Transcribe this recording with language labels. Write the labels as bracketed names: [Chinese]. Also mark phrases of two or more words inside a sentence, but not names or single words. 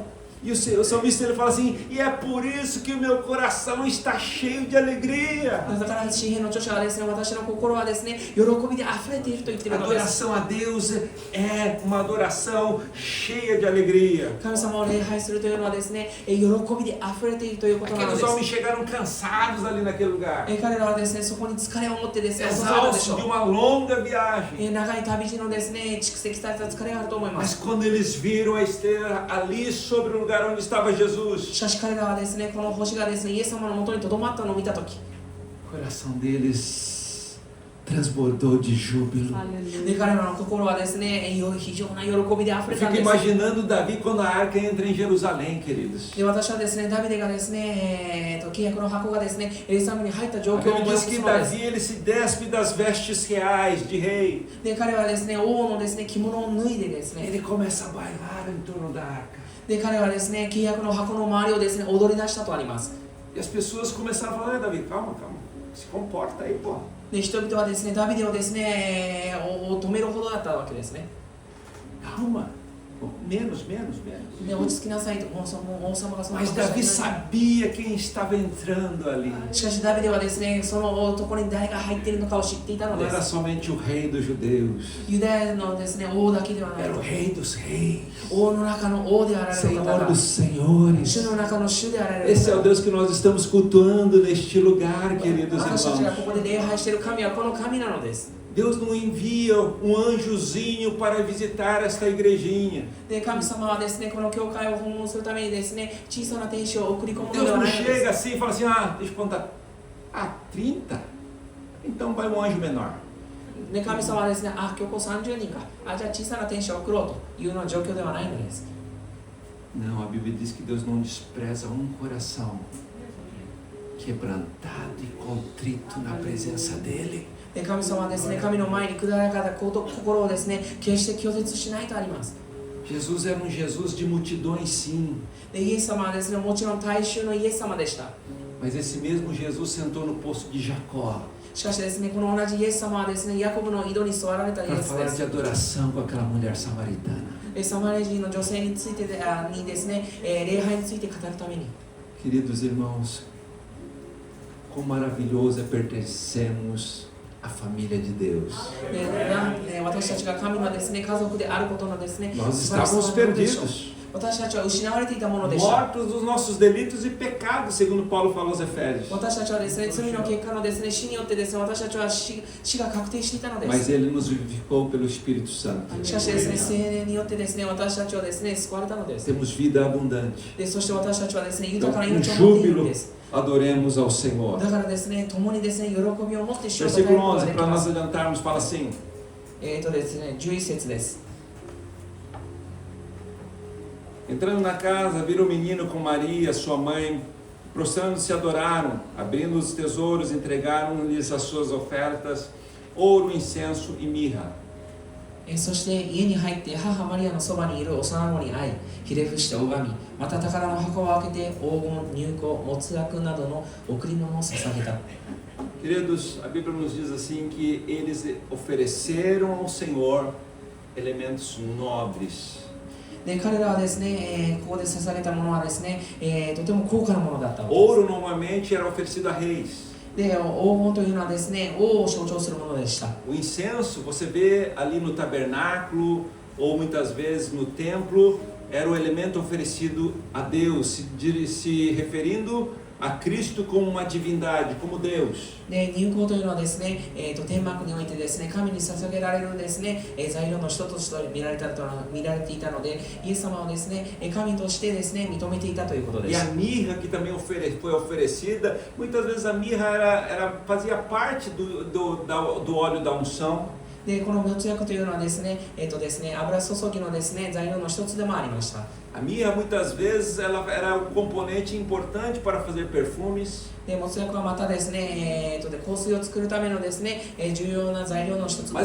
[Portuguese] E o salmista ele fala assim, e é por isso que o meu coração está cheio de alegria. [Japanese] だから詩篇の著者はですね、私の心はですね、喜びで溢れていると言っているのです。 [Portuguese] Adoração a Deus é uma adoração cheia de alegria. [Japanese] 神様を礼拝するというのはですね、喜びで溢れているということなの [Portuguese] Aqueles [Japanese] です。 [Portuguese] homens chegaram cansados ali naquele lugar, [Japanese] 彼らはですね、そこに疲れを持ってですね、訪れたでし [Portuguese] exaustos [Japanese] ょ [Portuguese] de [Japanese] う。 [Portuguese] uma longa viagem. [Japanese] 長い旅路のですね、蓄積された疲れがあると思いま [Portuguese] Mas [Japanese] す。 [Portuguese] quando eles viram a estrela ali sobre o lugar onde estava Jesus, [Japanese] しかし彼らはですね、この星がですね、イエス様のもとにとどまったのを見たとき、 [Portuguese] o coração deles transbordou de júbilo. [Japanese] で彼らの心はですね、非常な喜びで溢 [Portuguese] Eu [Japanese] れたん [Portuguese] fico [Japanese] です。 [Portuguese] imaginando Davi quando a arca entra em Jerusalém, queridos. [Japanese] で私はですね、ダビデがですね、契約の箱がですね、エルサレムに入った状 [Portuguese] A [Japanese] 況を [Portuguese] Bíblia [Japanese] 思い起 [Portuguese] diz [Japanese] こ [Portuguese] que [Japanese] すのです。 [Portuguese] Davi ele se despe das vestes reais de rei. [Japanese] で彼はですね、王のですね、着物を脱いでですね、 [Portuguese] Ele começa a bailar em torno da arca. [Japanese] で彼はですね、契約の箱の周りをですね、踊り出したとあります。 [Portuguese] E as pessoas começaram a falar, Davi, calma, se comporta aí, pô. [Japanese] で人々はですね、ダビデをですね、止めるほどだったわけですね。 [Portuguese] Calma, menos. [Japanese] で落ち着きなさいと、王様がその [Portuguese] Mas Davi sabia quem estava entrando ali. [Japanese] しかしダビデはですね、そのところに誰が入っているのかを知っていたの [Portuguese] Não [Japanese] で [Portuguese] era [Japanese] す。 [Portuguese] somente o rei dos judeus, [Japanese] ユダヤのですね、王だけではない [Portuguese] era o [Japanese] と。 [Portuguese] rei dos reis, [Japanese] 王の中の王であられる方 [Portuguese] Senhor [Japanese] が、 [Portuguese] dos [Japanese] 主 [Portuguese] senhores. [Japanese] の中の主であられる [Portuguese] Esse é [Japanese] 方 [Portuguese] o Deus que nós estamos cultuando neste lugar, queridos [Japanese] 私たちが [Portuguese] irmãos. [Japanese] ここで礼拝している神はこの神なのです。 [Portuguese] Deus não envia um anjozinho para visitar esta igrejinha. [Japanese] で神様はですね、この教会を訪問するためにですね、小さな天使を送り込むの [Portuguese] Deus [Japanese] では [Portuguese] não [Japanese] ないので [Portuguese] chega [Japanese] す。 [Portuguese] assim e fala assim, deixa eu contar, 30? Então vai um anjo menor. [Japanese] で神様はですね、今日30人か、じゃあ小さな天使を送ろうというような状況ではないのです。 [Portuguese] Não, a Bíblia diz que Deus não despreza um coração quebrantado e contrito na presença dEle. [Japanese] で神様はですね、神の前に砕かれた心をですね、決して拒絶しないとあります。 [Portuguese] Jesus era um Jesus de multidões, sim. [Japanese] でイエス様はですね、もちろん大衆のイエス様でした。 [Portuguese] Mas esse mesmo Jesus sentou no poço de Jacó [Japanese] しかしですね、この同じイエス様はですね、ヤコブの井戸に座られたイエ [Portuguese] para [Japanese] スで [Portuguese] falar [Japanese] す [Portuguese] de。adoração com aquela mulher samaritana. [Japanese] でサマリア人の女性についてにですね、礼拝について語るために。 [Portuguese] Queridos irmãos, quão maravilhoso é pertencermos à família de Deus. [Japanese] で私たちが神のですね、家族であることのですね、 [Portuguese] Nós [Japanese] 素晴らしさ [Portuguese] estávamos [Japanese] を覚えるでしょう。 [Portuguese] perdidos, [Japanese] 私たちは失われていたものでした。 [Portuguese] mortos dos nossos delitos e pecados, segundo Paulo falou aos Efésios. [Japanese] 私たちはですね、罪の結果のですね、死によってですね、私たちは死が確定していたので [Portuguese] Mas [Japanese] す。 [Portuguese] ele nos vivificou pelo Espírito Santo. [Japanese] しかしですね、聖霊によってですね、私たちはですね、救われたのです。 [Portuguese] Temos vida abundante. [Japanese] でそして私たちはですね、豊 [Portuguese] Então, [Japanese] かな [Portuguese] com [Japanese] 命を持っているん [Portuguese] júbilo, [Japanese] です。 [Portuguese] adoremos ao Senhor. [Japanese] だからですね、共にですね、喜びを持って主を称える [Portuguese] Versículo [Japanese] ことが [Portuguese] 11, [Japanese] でき [Portuguese] para [Japanese] ま [Portuguese] nós [Japanese] す。 [Portuguese] adiantarmos, fala assim: [Japanese] ですね、11節です。 [Portuguese] Entrando na casa, viram o menino com Maria, sua mãe, prostrando-se adoraram, abrindo os tesouros, entregaram-lhes as suas ofertas, ouro, incenso e mirra. [Japanese] そして家に入って母マリアのそばにいる幼子に会い、ひれ伏して拝み、また宝の箱を開けて黄金、乳香、没薬などの贈り物を捧げた。 [Portuguese] Queridos, a Bíblia nos diz assim que eles ofereceram ao Senhor elementos nobres. [Japanese] で彼らはですね、ここで捧げたものはですね、とても高価なものだったわけです。 [Portuguese] Ouro normalmente era oferecido a reis. [Japanese] で黄金というのはですね、王を象徴するものでした。 [Portuguese] O incenso, você vê ali no tabernáculo ou muitas vezes no templo, era o elemento oferecido a Deus, se referindo a Cristo como uma divindade, como Deus. [Japanese] で入香というのはですね、天幕においてですね、神に捧げられるですね、材料の一つとして見られていたので、イエス様をですね、神としてですね、認めていたということで [Portuguese] E [Japanese] す。 [Portuguese] a mirra que também foi oferecida, muitas vezes a mirra fazia parte do óleo da unção. [Japanese] でこの没薬というのはですね、油注ぎのですね、材料の一つでもありました。 [Portuguese] A mirra muitas vezes ela era um componente importante para fazer perfumes. [Japanese] で没薬はまたですね、香水を作るためのですね、重要な材料の一つでもあ